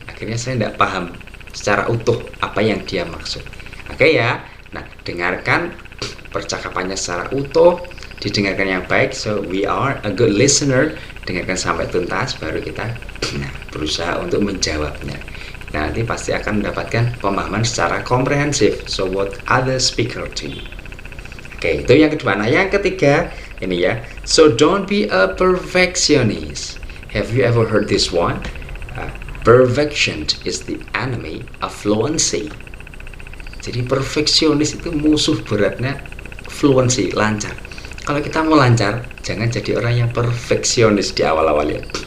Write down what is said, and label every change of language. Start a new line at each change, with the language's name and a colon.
Indonesian: Akhirnya saya tidak paham secara utuh apa yang dia maksud. Nah, dengarkan percakapannya secara utuh, didengarkan yang baik.
English: So we are a good listener,
Indonesian: dengarkan sampai tuntas baru kita berusaha untuk menjawabnya. Nah, nanti pasti akan mendapatkan pemahaman secara komprehensif.
English: So what other speaker to you.
Indonesian: Oke, itu yang kedua. Nah, yang ketiga ini ya.
English: So don't be a perfectionist. Have you ever heard this one? Perfection is the enemy of fluency.
Indonesian: Jadi perfeksionis itu musuh beratnya fluency, lancar. Kalau kita mau lancar, jangan jadi orang yang perfeksionis di awal-awal ya.